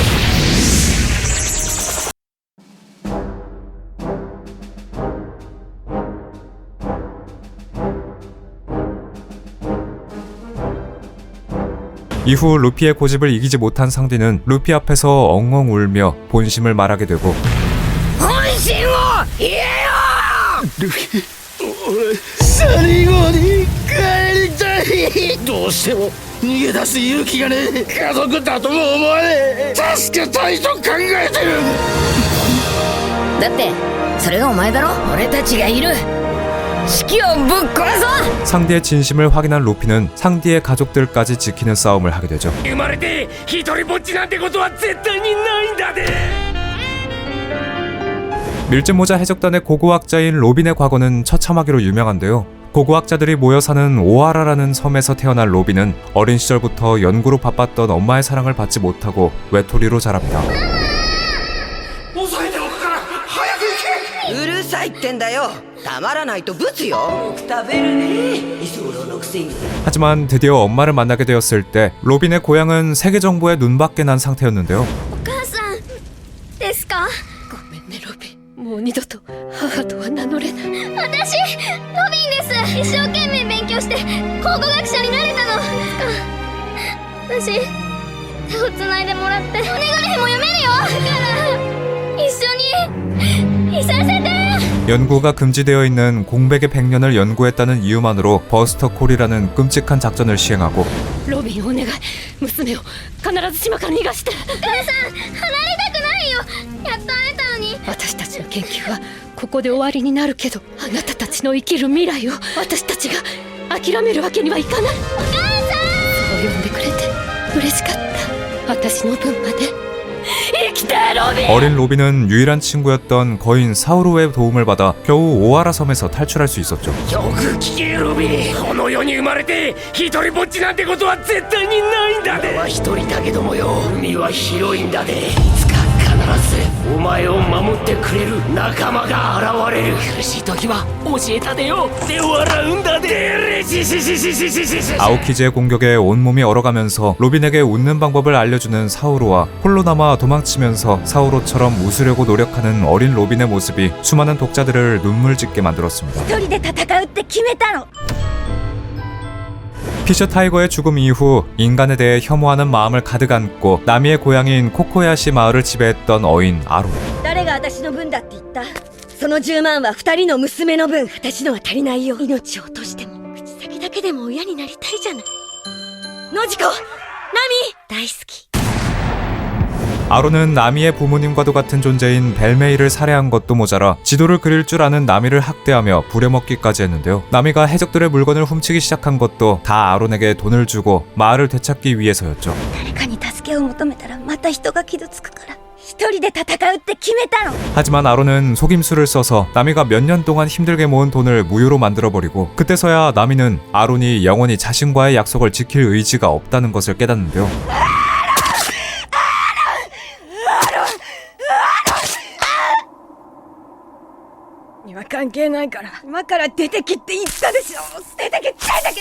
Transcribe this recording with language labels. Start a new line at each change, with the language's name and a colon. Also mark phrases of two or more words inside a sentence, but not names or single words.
Korean: 이후 루피의 고집을 이기지 못한 상디는 루피 앞에서 엉엉 울며 본심을 말하게 되고,
Japanese: 本心を言えよ。俺最後に帰りたい。どうしても逃げ出す勇気がねえ。家族だとも思わねえ。助けたいと考えてる。だってそれがお前だろ。俺たちがいる。式をぶっ壊そう。
Korean: 상디의 진심을 확인한 루피는 상디의 가족들까지 지키는 싸움을 하게 되죠.
Japanese: 生まれて一人ぼっちなんてことは絶対にないんだで。
Korean: 밀짚모자 해적단의 고고학자인 로빈의 과거는 처참하기로 유명한데요. 고고학자들이 모여 사는 오하라라는 섬에서 태어난 로빈은 어린 시절부터 연구로 바빴던 엄마의 사랑을 받지 못하고 외톨이로 자랍니다.
Japanese: 抑えておくから早く行け。うるさいってんだよ。黙らないとブツよ。食べるね居候のくせに。
Korean: 하지만 드디어 엄마를 만나게 되었을 때 로빈의 고향은 세계 정보의 눈밖에 난 상태였는데요.
Japanese: お母さんですか。ごめんねロビン、もう二度と母とは名乗れない。私ロビンです。一生懸命勉強して考古学者になれたの。私手をつないでもらってお願いも読めるよ。だから一緒にいさせて。
Korean: 연구가 금지되어 있는 공백의 100년을 연구했다는 이유만으로 버스터 콜이라는 끔찍한 작전을 시행하고,
Japanese: ロビンお願い、娘を必ず島から逃がして。お母さん離れたくないよ。やっと会えたのに。私たちの研究はここで終わりになるけど、あなたたちの生きる未来を私たちが諦めるわけにはいかない。お母さん。そう呼んでくれて嬉しかった。私の分まで
Korean: 어린 로비는 유일한 친구였던 거인 사우로의 도움을 받아 겨우 오하라 섬에서 탈출할 수 있었죠.
Japanese: よく聞けロビーこの世に生まれて一人ぼっちなんてことは絶対にないんだで俺は一人だけどもよ海は広いんだでいつか必ずお前を守ってくれる仲間が現れる苦しい時は教えたでよで笑うんだでシシシシシシシシ
Korean: 아오키즈의 공격에 온몸이 얼어가면서 로빈에게 웃는 방법을 알려주는 사우로와 홀로 남아 도망치면서 사우로처럼 웃으려고 노력하는 어린 로빈의 모습이 수많은 독자들을 눈물 짓게 만들었습니다.
Japanese: 一人で戦うって決めたの
Korean: 피셔 타이거의 죽음 이후 인간에 대해 혐오하는 마음을 가득 안고 나미의 고향인 코코야시 마을을 지배했던 어인 아로.
Japanese: 誰が私の分だって言ったその10万は2人の娘の分私のは足りないよ命を落としても口先だけでも親になりたいじゃないノジコナミ大好き
Korean: 아로는 나미의 부모님과도 같은 존재인 벨메이를 살해한 것도 모자라 지도를 그릴 줄 아는 나미를 학대하며 부려먹기까지 했는데요. 나미가 해적들의 물건을 훔치기 시작한 것도 다 아론에게 돈을 주고 마을을 되찾기 위해서였죠.
Japanese: 誰かに助けを求めたらまた人が傷つくから一人で戦うって決めたの
Korean: 하지만 아론은 속임수를 써서 나미가 몇 년 동안 힘들게 모은 돈을 무효로 만들어버리고 그때서야 나미는 아론이 영원히 자신과의 약속을 지킬 의지가 없다는 것을 깨닫는데요.
Japanese: には関係ないから今から出てきって言ったでしょ出てけ出てけ